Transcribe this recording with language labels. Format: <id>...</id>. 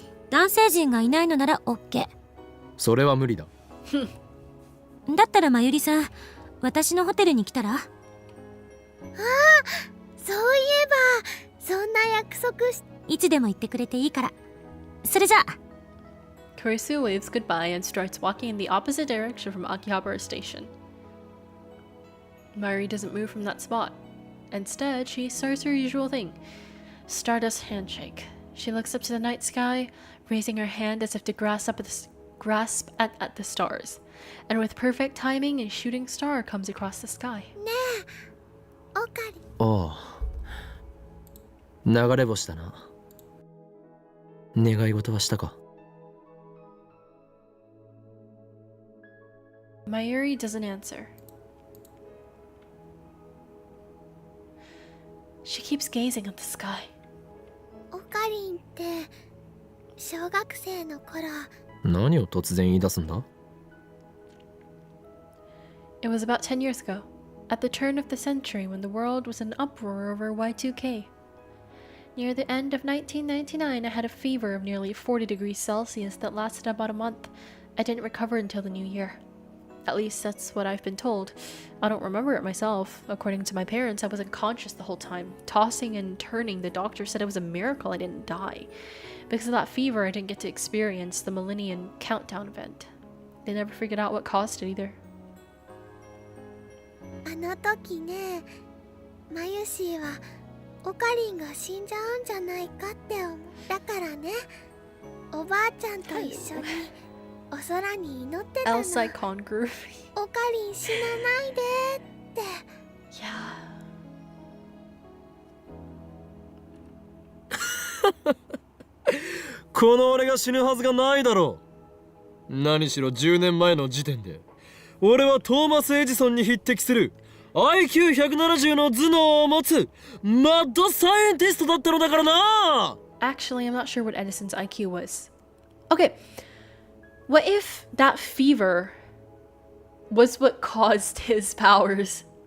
<ja>男性陣がいないのなら OK。それは無理だ。だったらまゆりさん、私のホテルに来たら。そういえばそんな約束しいつでも言ってくれていいから。それじゃあ。</ja> <en>Kurisu waves goodbye and starts walking in the opposite direction from Akihabara Station. Mayuri doesn't move from that spot. Instead, she starts her usual thing. Stardust handshake. She looks up to the night sky, raising her hand as if to grasp at the stars. And with perfect timing, a shooting star comes across the sky.</en> <ja>ねえオカリ。ああ、流れ星だな。願い事はしたか？</ja> <en>Mayuri doesn't answer. She keeps gazing at the sky.</en> <ja>オカリンって小学生の頃。何を突然言い出すんだ？</ja> <en>It was about 10 years ago, at the turn of the century when the world was in uproar over Y2K. Near the end of 1999, I had a fever of nearly 40 degrees Celsius that lasted about a month. I didn't recover until the new year. At least that's what I've been told. I don't remember it myself. According to my parents, I was unconscious the whole time, tossing and turning. The doctor said it was a miracle I didn't die. Because of that fever, I didn't get to experience the Millennium Countdown event. They never figured out what caused it either.</en> <ja>あの時ね、マユシーはオカリンが死んじゃうんじゃないかって思う。だからね、おばあちゃんと一緒にお空に祈ってたの。 Elsai Congroove. オカリン死なないでって。</ja> <en>Yeah.</en> <ja>この俺が死ぬはずがないだろう。何しろ10年前の時点で俺はトーマス・エジソンに匹敵する IQ170 の頭脳を持つマッドサイエンティストだったのだからな。</ja> <en>Actually, I'm not sure what Edison's IQ was. Okay, what if that fever was what caused his powers?</en>